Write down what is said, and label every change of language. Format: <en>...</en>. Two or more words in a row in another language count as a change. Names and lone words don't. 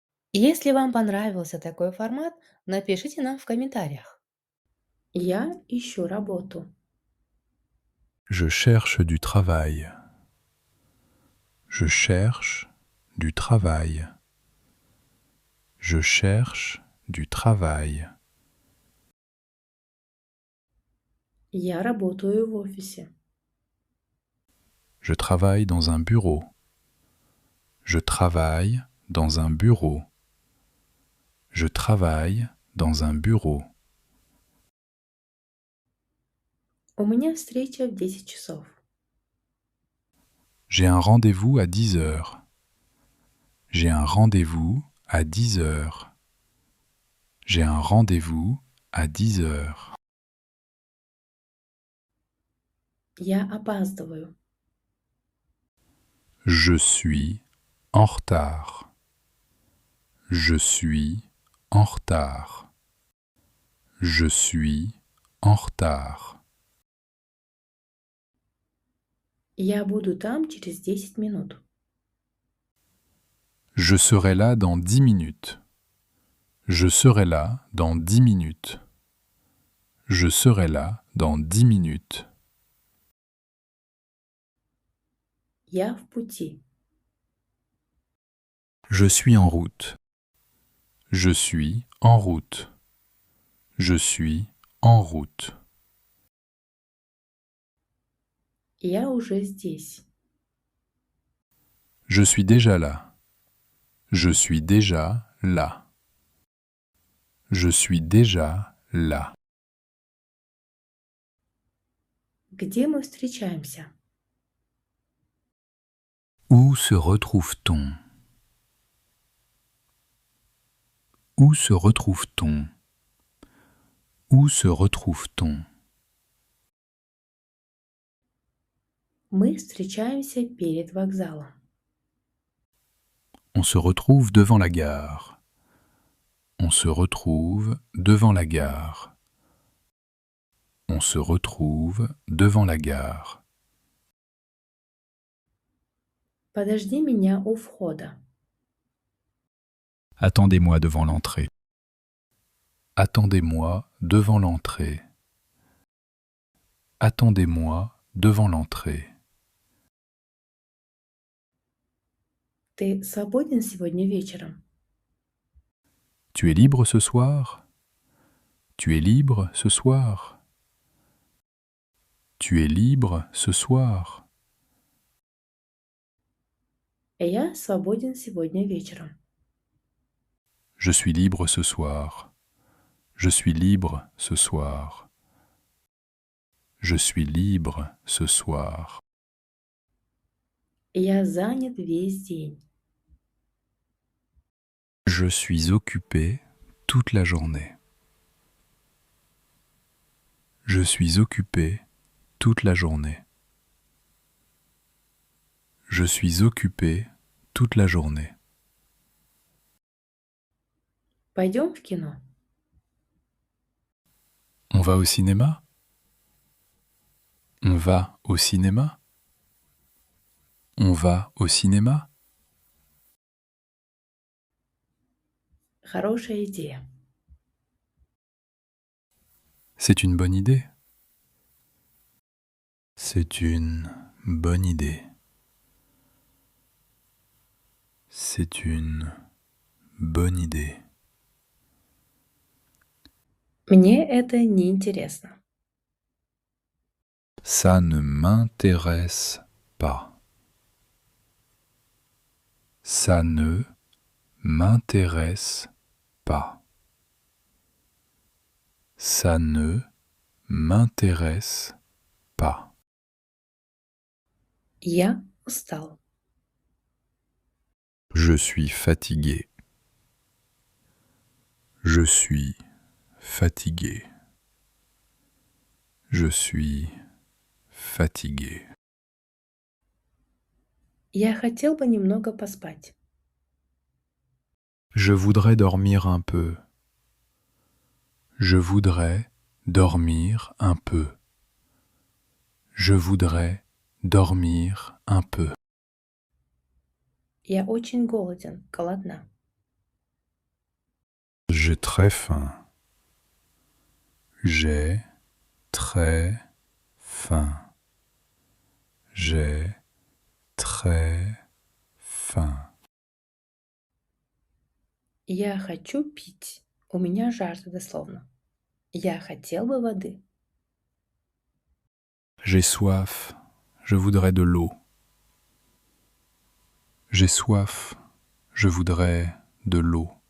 <ru>Если вам понравился такой формат, напишите нам в комментариях. Я ищу работу.</ru> <fr>Je cherche du travail. Je cherche du travail. Je cherche du travail.</fr> <ru>Я работаю в офисе.</ru> <fr>Je travaille dans un bureau. Je travaille dans un bureau. Je travaille dans un bureau.</fr> <ru>У меня встреча в 10 часов.</ru> <fr>J'ai un rendez-vous à 10 heures. J'ai un rendez-vous à 10 heures. J'ai un rendez-vous à 10 heures.</fr> <ru>Я опаздываю.</ru> <fr>Je suis en retard. Je suis en retard. Je suis en retard.</fr> <ru>Я буду там через 10 минут.</ru> <fr>Je serai là dans 10 minutes. Je serai là dans 10 minutes. Je serai là dans 10 minutes.</fr> <ru>Я в пути.</ru> <fr>Je suis en route. Je suis en route. Je suis en route.</fr> <ru>Я уже здесь.</ru> <fr>Je suis déjà là. Je suis déjà là. Je suis déjà là.</fr> <ru>Где мы встречаемся?</ru> <fr>Où se retrouve-t-on? Où se retrouve-t-on? Où se retrouve-t-on?</fr> <ru>Мы встречаемся перед вокзалом.</ru> <fr>On se retrouve devant la gare. On se retrouve devant la gare. On se retrouve devant la gare.</fr> <ru>Подожди меня у входа.</ru> <fr>Attendez-moi devant l'entrée. Attendez-moi devant l'entrée. Attendez-moi devant l'entrée.</fr> <ru>Ты свободен сегодня вечером?</ru> <fr>Tu es libre ce soir? Tu es libre ce soir? Tu es libre ce soir?</fr> <ru>Я свободен сегодня вечером.</ru> <fr>Je suis libre ce soir. Je suis libre ce soir. Je suis libre ce soir.</fr> <ru>Я занят весь день.</ru> <fr>Je suis occupé toute la journée. Je suis occupé toute la journée. Je suis occupé toute la journée.</fr> <ru>Пойдем в кино?</ru> <fr>On va au cinéma? On va au cinéma? On va au cinéma?</fr> <ru>Хорошая идея.</ru> <fr>C'est une bonne idée. C'est une bonne idée. C'est une bonne idée.</fr> <ru>Мне это не интересно.</ru> <fr>Ça ne m'intéresse pas. Ça ne m'intéresse pas. Ça ne m'intéresse pas.</fr> <ru>Я устал.</ru> <fr>Je suis fatigué. Je suis fatigué. Je suis fatigué.</fr> <ru>Я хотел бы немного поспать.</ru> <fr>Je voudrais dormir un peu. Je voudrais dormir un peu. Je voudrais dormir un peu.</fr> <ru>Я очень голоден, голодна.</ru> <fr>J'ai très faim. J'ai très faim. J'ai très faim.</fr> <ru>Я хочу пить. У меня жажда дословно. Я хотел бы воды.</ru> <fr>J'ai soif. Je voudrais de l'eau. J'ai soif. Je voudrais de l'eau.</fr>